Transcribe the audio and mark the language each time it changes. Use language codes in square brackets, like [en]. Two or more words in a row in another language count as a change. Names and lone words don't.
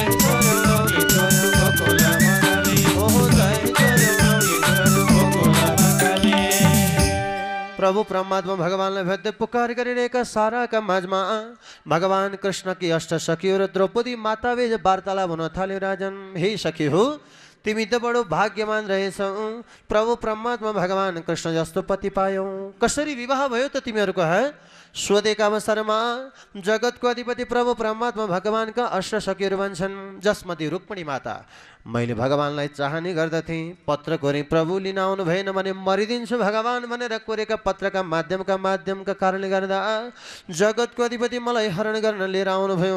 [ne] छोड्यो नौनी छोड्यो गोकुलमा जाने ओहो जय छोड्यो नौनी छोड्यो गोकुलमा जाने प्रभु परमात्मा भगवानलाई भेट्दै पुकार गरिरहेका साराका माझमा भगवान कृष्णकी अष्ट सखीहरू र द्रौपदी माताबीच वार्तालाप हुन थाल्यो। राजन, हे सखी हो, तिमी त बडो भाग्यमान रहेछौ, प्रभु परमात्मा भगवान कृष्ण जस्तो पति पायौ। कसरी विवाह भयो त तिमीहरूको? सोधेका अवसरमा जगतको अधिपति प्रभु परमात्मा भगवानका अष्ट सखीहरू भन्छन्, जसमध्ये रुक्मिणी माता, मैले भगवानलाई चाहने गर्दथेँ, पत्र कोरे प्रभु लिन आउनु भएन भने मरिदिन्छु भगवान भनेर कोरेका पत्रका माध्यमका कारणले गर्दा जगतको अधिपति मलाई हरण गर्न लिएर आउनुभयो।